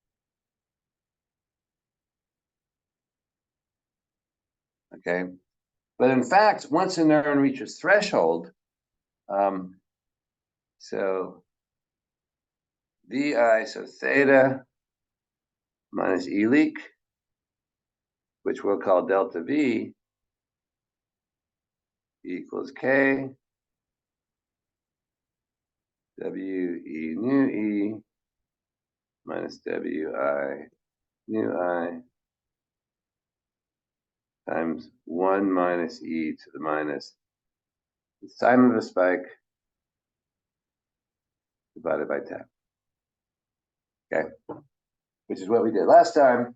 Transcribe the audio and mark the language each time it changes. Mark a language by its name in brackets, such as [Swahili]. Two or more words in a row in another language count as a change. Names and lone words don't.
[English] Okay, but in fact, once a neuron reaches threshold, so vi, so theta minus e leak, which we'll call delta v, equals k w e nu e minus w I nu I times 1 minus e to the minus the time of a spike divided by tau. Okay, which is what we did last time.